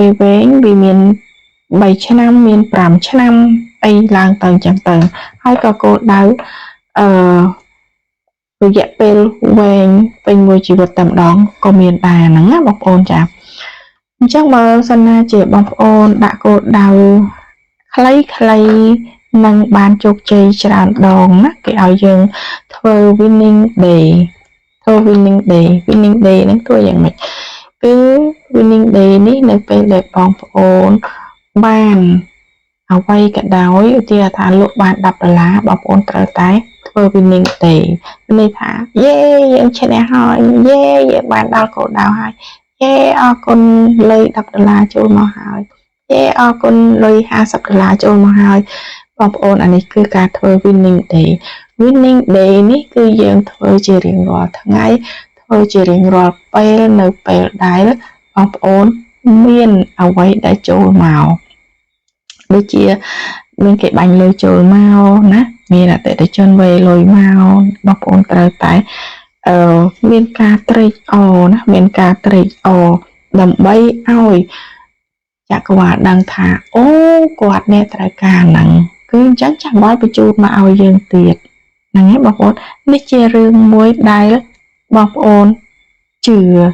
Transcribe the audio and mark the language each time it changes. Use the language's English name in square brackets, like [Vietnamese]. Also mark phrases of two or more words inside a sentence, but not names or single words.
[Khmer] ពេលវែងវាមាន3ឆ្នាំមាន5ឆ្នាំអីឡើងទៅអញ្ចឹងទៅហើយក៏គោលដៅអឺរយៈពេលវែងពេញមួយជីវិតតែម្ដងក៏មានដែរហ្នឹងណាបងប្អូនចាអញ្ចឹងបើសិនណាជាបងប្អូនដាក់គោលដៅខ្លីនឹងបានជោគជ័យច្រើនដងណាគេឲ្យយើងធ្វើ [English] winning day [Khmer] ហ្នឹងធ្វើយ៉ាងម៉េចគឺ [English] winning day [Khmer] នេះនៅពេលដែលបងប្អូនបានអ្វីក៏ដោយឧទាហរណ៍ថាលក់បាន$10បងប្អូនត្រូវតែធ្វើ [English] winning day [Khmer] នេះថាយេយើងឈ្នះហើយយេយើងបាន ដល់គោលដៅហើយយេអរគុណលុយ$10ចូលមកហើយយេអរគុណលុយ$50ចូលមកហើយបងប្អូនអានេះគឺការធ្វើ [English] winning day [Khmer] នេះគឺយើងធ្វើជារៀងរាល់ថ្ងៃធ្វើជារៀងរាល់ពេលនៅពេលដែលបងប្អូនមានអ្វីដែល ចូលមកដូចជាមានគេបាញ់លុយចូលមកណាមានអតិថិជនវេលុយមកបងប្អូនត្រូវតែមានការត្រេកអរណាមានការត្រេកអរដើម្បីឲ្យចក្រវាឡដឹងថាអូគាត់អ្នកត្រូវការហ្នឹងគឺអញ្ចឹងចាំបាច់បញ្ជូនមកឲ្យយើងទៀតហ្នឹងឯងបងប្អូននេះជារឿងមួយដែលបងប្អូនជឿ